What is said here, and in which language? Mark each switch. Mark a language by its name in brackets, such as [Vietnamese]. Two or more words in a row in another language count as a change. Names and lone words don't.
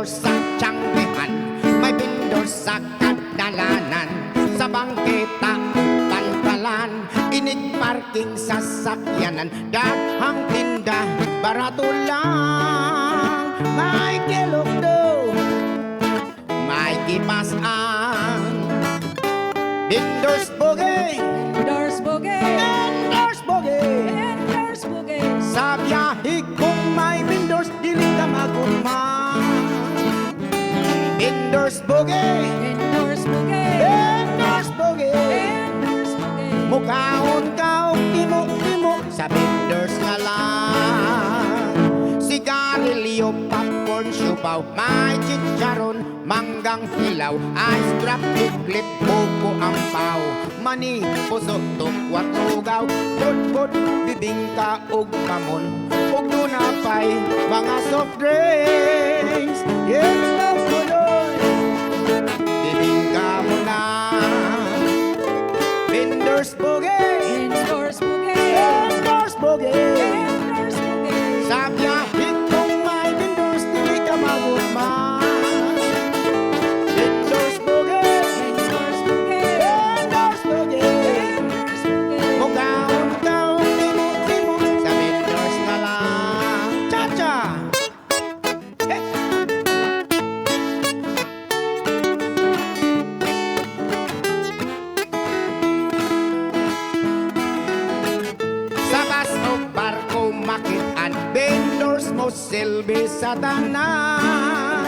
[Cebuano] sa tiyanggihan, may vendor sa kadalanan, sa bangketa pantalan, inig parking sa sakyanan, daghang tinda, barato lang, may kilok do, may kipasan, vendors bugay, Vendors Buge. vendors bugay. Vendors Buge. Sa biyahe kung may vendors, dili ka magugma. Vendors bugay, Vendors Buge. vendors bugay. Vendors Buge. Mukhaon ka o timo-timo sa vendors nga lang. Sigarilyo, popcorn, siupaw, may chicharon, manggang hilaw, ice drop, clip, buko, ampaw, mani, puso, tukwat, lugaw, budbud, bibingka, ug kamon, ug dunapay, mga [English] soft drinks, [Cebuano] yes, love ko doon, bibingka mo na, vendors bugay, Vendors Buge. vendors bugay, Vendors Buge. sa biyahe kung may vendors, dili ka magugma. Vendors bugay, Vendors Buge. vendors bugay. Vendors Buge. Mukhaon ka o timo-timo sa vendors na lang. Cha-cha! Hey! Sa bus o barko makitaan, vendors mo silbi sa tanan.